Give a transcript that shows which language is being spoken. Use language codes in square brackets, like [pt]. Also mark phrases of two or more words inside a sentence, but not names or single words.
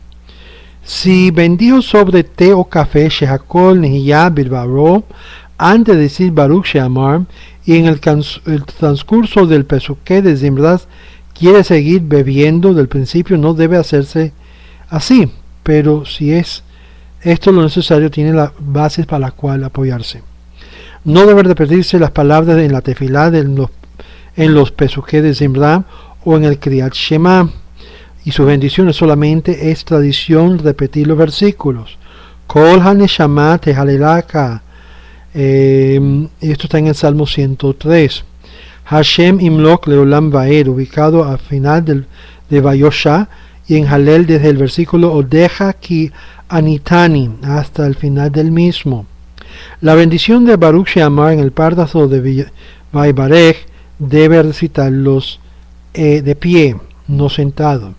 [es] Si bendijo sobre té o café [he] שהכל נהיה בדברו [es] antes de decir Baruch Sheamar, y en el transcurso del Pesuké de Zimrat quiere seguir bebiendo del principio, no debe hacerse así, pero si es esto lo necesario, tiene las bases para las cuales apoyarse. No debe repetirse las palabras en la tefilá en los Pesuké de Zimrat o en el Kriyat Shema, y sus bendiciones solamente es tradición repetir los versículos. [he] כל הנשמה תהלל יה. [es] Esto está en el Salmo 103. [he] השם ימלוך לעולם ועד, [es] ubicado al final de Vayosha, y en Halel desde el versículo [he] אודך כי עניתני [es] hasta el final del mismo. La bendición de Baruch Sheamar en el párrafo de Vaybarech debe recitarlos de pie, no sentado.